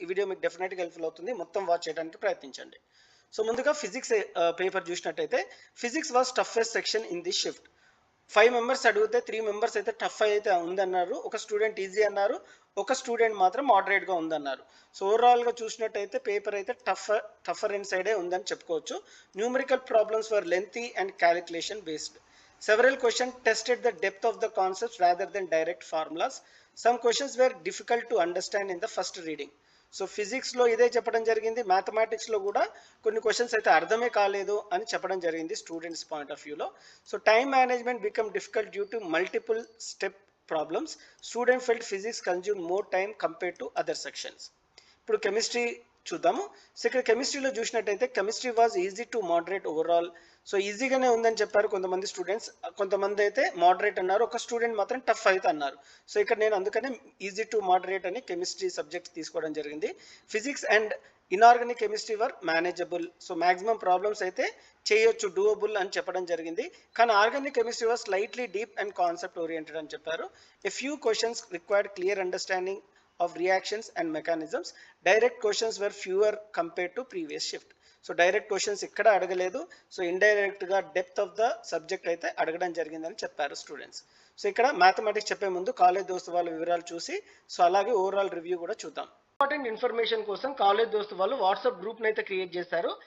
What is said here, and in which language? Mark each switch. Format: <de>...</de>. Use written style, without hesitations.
<te>ఈ వీడియో మీకు డెఫినెట్గా హెల్ప్ఫుల్ అవుతుంది. మొత్తం వాచ్ చేయడానికి ప్రయత్నించండి. సో ముందుగా ఫిజిక్స్ పేపర్ చూసినట్టయితే,</te> <en>Physics was toughest section in the shift.</en> <te>5 members అడిగితే 3 మెంబర్స్ అయితే టఫ్ అయితే ఉందన్నారు, ఒక స్టూడెంట్ ఈజీ అన్నారు, ఒక స్టూడెంట్ మాత్రం మోడరేట్గా ఉందన్నారు. సో ఓవరాల్గా చూసినట్టయితే పేపర్ అయితే టఫర్ అండ్ సైడే ఉందని చెప్పుకోవచ్చు.</te> <en>Numerical problems were lengthy and calculation based. Several questions tested the depth of the concepts rather than direct formulas. Some questions were difficult to understand in the first reading.</en> <te>So ఫిజిక్స్లో ఇదే చెప్పడం జరిగింది, మ్యాథమెటిక్స్లో కూడా కొన్ని questions అయితే అర్థమే కాలేదు అని చెప్పడం జరిగింది స్టూడెంట్స్ పాయింట్ ఆఫ్ వ్యూలో.</te> <en>So time management become difficult due to multiple step problems. Student felt physics consume more time compare to other sections.</en> <te>ఇప్పుడు కెమిస్ట్రీ చూద్దాము. సో ఇక్కడ కెమిస్ట్రీలో చూసినట్టయితే</te> <en>Chemistry was easy to moderate overall.</en> <te>So ఈజీగానే ఉందని చెప్పారు కొంతమంది స్టూడెంట్స్, కొంతమంది అయితే మోడరేట్ అన్నారు, ఒక స్టూడెంట్ మాత్రం టఫ్ అయితే అన్నారు. సో ఇక్కడ నేను అందుకనే ఈజీ టు మోడరేట్ అని కెమిస్ట్రీ సబ్జెక్ట్ తీసుకోవడం జరిగింది.</te> <en>Physics and inorganic chemistry were manageable.</en> <te>So maximum problems అయితే చేయొచ్చు, డూయబుల్ అని చెప్పడం జరిగింది. కానీ</te> <en>organic chemistry was slightly deep and concept oriented</en> <te>అని చెప్పారు.</te> <en>A few questions required clear understanding of reactions and mechanisms. Direct questions were fewer compared to previous shift.</en> <te>So direct questions ఇక్కడ అడగలేదు, సో ఇండైరెక్ట్గా</te> <en>depth of the subject</en> <te>అయితే అడగడం జరిగిందని చెప్పారు students. So ఇక్కడ మ్యాథమెటిక్స్ చెప్పే ముందు కాలేజ్ దోస్తు వాళ్ళ వివరాలు చూసి, సో అలాగే ఓవరాల్ రివ్యూ కూడా చూద్దాం. ఇంపార్టెంట్ ఇన్ఫర్మేషన్ కోసం కాలేజ్ దోస్తు వాళ్ళు వాట్సాప్ గ్రూప్ని అయితే క్రియేట్ చేశారు.</te>